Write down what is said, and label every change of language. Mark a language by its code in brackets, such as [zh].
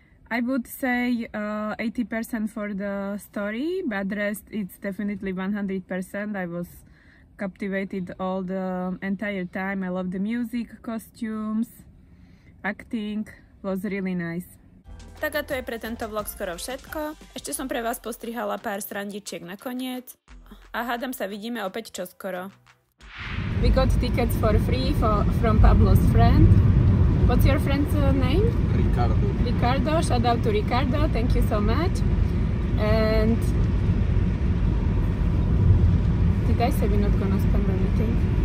[en] I would say 80% for the story, but the rest it's definitely 100%. I was captivated all the entire time. I love the music, costumes, acting, was really nice. [sk] Tak a to je pre tento vlog skoro všetko. Ešte som pre vás postrihala pár srandičiek nakoniec. A hádam sa vidíme opäť čoskoro. [en] We got tickets for free from Pablo's friend. What's your friend's name? Ricardo. Ricardo, shout out to Ricardo, thank you so much. And did I say we're not gonna spend anything?